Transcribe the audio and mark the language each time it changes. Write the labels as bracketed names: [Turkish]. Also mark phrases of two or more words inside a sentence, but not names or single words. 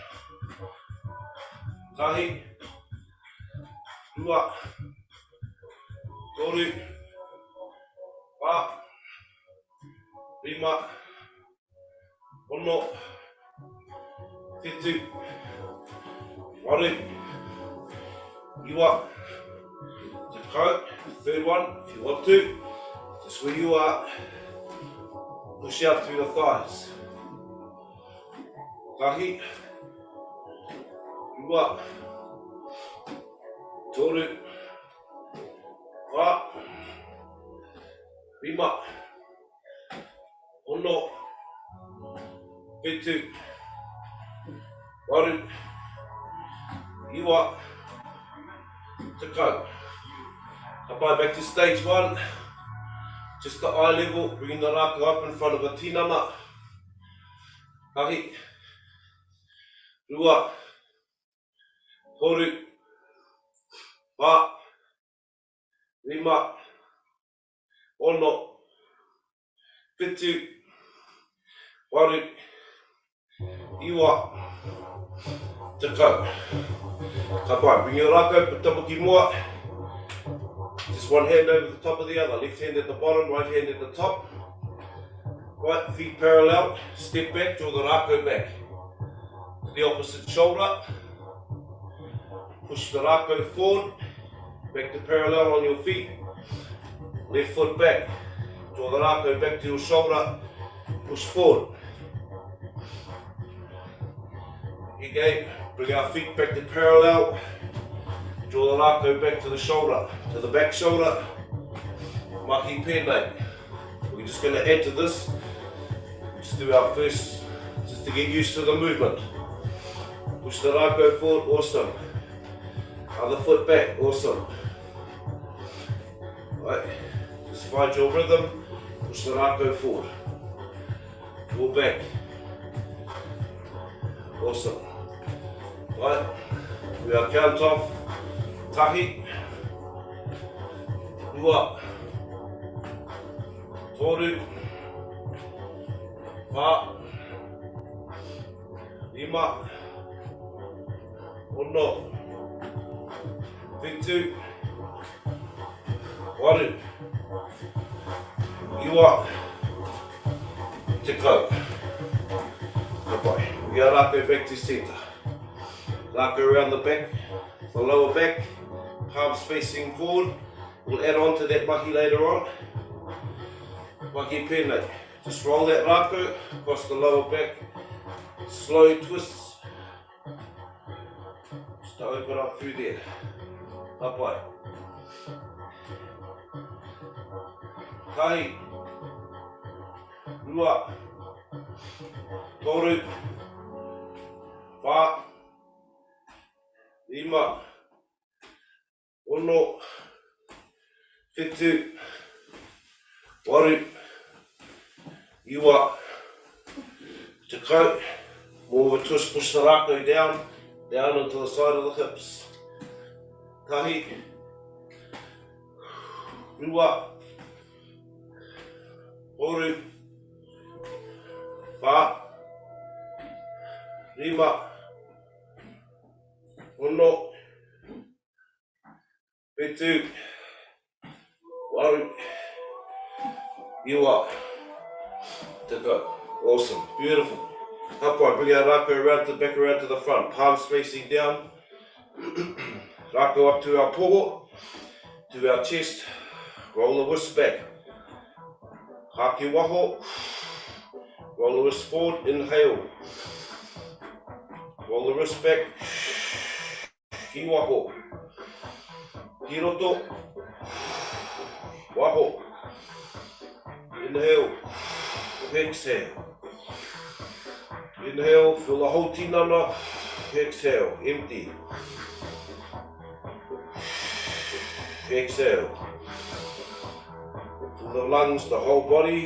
[Māori] Tahi, rua, toru, wha, rima, ono, whetū, waru, iwa, tekau. [English] Third one, if you want to, just where you are, push out through the thighs. [Māori] Tahi, rua, toru, wha, rima, ono, whetū, waru, iwa, tekau. [English] Kapai back to stage one. Just the eye level, bringing the Rākau up in front of a tinana. [Māori] Tahi, rua, toru, wha, rima, ono, whetū, waru, iwa, tekau. [English] Kapai, bring your Rākau, put [Māori] tapuki mua. [English] Just one hand over the top of the other, left hand at the bottom, right hand at the top. Right, feet parallel, step back, draw the Rākau back. To the opposite shoulder. Push the Rākau forward, back to parallel on your feet. Left foot back, draw the Rākau back to your shoulder, push forward. Again, bring our feet back to parallel. Draw the Rākau back to the shoulder, to the back shoulder. [Māori] Mahi pēnei. [English] We're just going to add to this. Just do our first, just to get used to the movement. Push the Rākau forward, awesome. Other foot back, awesome. Right, just find your rhythm. Push the Rākau forward. Draw back. Awesome. Right, we are count off. [Māori] Tahi, rua, toru, wha, rima, ono, whetū, waru, iwa, tekau. [English] Goodbye. Bring our rākau back to centre. Rākau around the back, the lower back, palms facing forward. We'll add on to that mahi later on. [Māori] Mahi pēnei. [English] Just roll that rākau across the lower back. Slow twists. Just to open up through there. [Māori] Hapai. Kahi. Rua. Toru. Whā. Rima. Ono. Whetū. Waru. Iwa. Tekau. [English] More of a twist, push the rākau down onto the side of the hips. [Māori] Kahi. Rua. Toru. Whā. Rima. Ono. Whetū. Waru. Iwa. Tekau. [English] Awesome. Beautiful. Hapai, bring our rākau around to the back, around to the front. Palms facing down. Rākau up to our poho, to our chest. Roll the wrists back. [Māori] Haki waho. [English] Roll the wrists forward. Inhale. Roll the wrists back. [Māori] Ki waho. Ki roto. Waho. [English] Inhale. Exhale. Inhale, fill the whole tinana. Exhale, empty. Exhale. Fill the lungs, the whole body.